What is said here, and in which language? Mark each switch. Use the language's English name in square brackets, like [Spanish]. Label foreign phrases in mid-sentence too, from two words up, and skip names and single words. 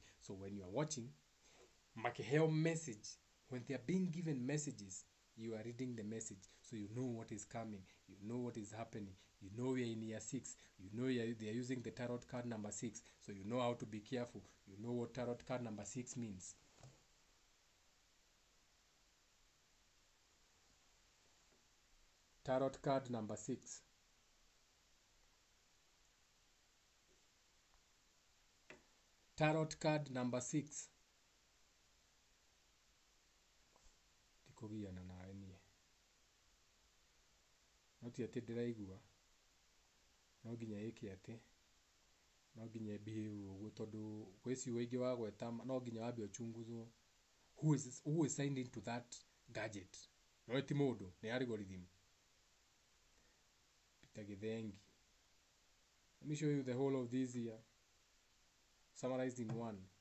[English] So when you are watching makiheo message, when they are being given messages, you are reading the message, so you know what is coming, you know what is happening, you know we are in year 6, you know they are using the tarot card number 6, so you know how to be careful, you know what tarot card number 6 means. Tarot card number 6. Tarot card number 6. [Kikuyu] Tikugiana nawe nie. No ti ati ndiraigua. No nginya iki ati. No nginya behave uguo tondu kweci wingi wa gweta no nginya wambe uchunguzwo. [English] Who is signed into that gadget? [Kikuyu] No ti mundu, ni algorithm. Peter Githengi. [English] Let me show you the whole of this here, summarized in one.